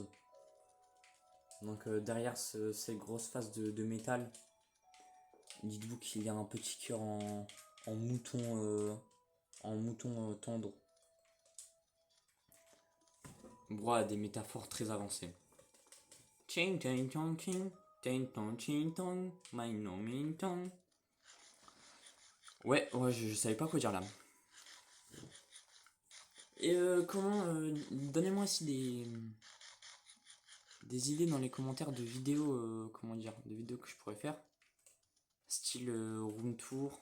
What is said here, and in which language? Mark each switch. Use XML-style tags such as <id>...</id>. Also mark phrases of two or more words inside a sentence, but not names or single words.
<fr>Donc derrière cette grosse face de métal, dites-vous qu'il y a un petit cœur en mouton tendre. Bro, des métaphores très avancées. Ching ching chong ching, ching tong, my no min tong. Ouais, je savais pas quoi dire là. Et donnez-moi aussi des idées dans les commentaires de vidéos, comment dire, de vidéos que je pourrais faire. Style</fr> <en>room tour.</en>